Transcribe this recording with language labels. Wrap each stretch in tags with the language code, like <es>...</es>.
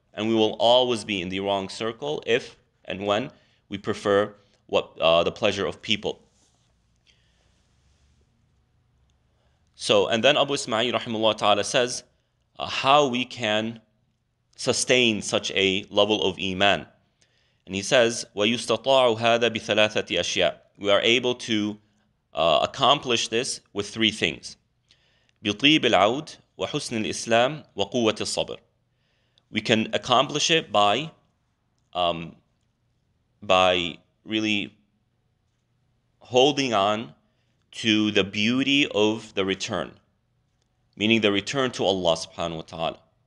<en>And we will always be in the wrong circle if and when we prefer the pleasure of people. So, and then Abu Ismail rahimahullah ta'ala says how we can sustain such a level of iman. And he says,</en> <ar>وَيُسْتَطَاعُ هَذَا بِثَلَاثَةِ أَشْيَاء.</ar> <en>We are able to accomplish this with three things.</en> <ar>بِطِيبِ الْعَوْدِ وَحُسْنِ الْإِسْلَامِ وَقُوَّةِ الصَّبْرِ.</ar> <en>We can accomplish it by really holding on to the beauty of the return, meaning the return to Allah subhanahu wa ta'ala.</en>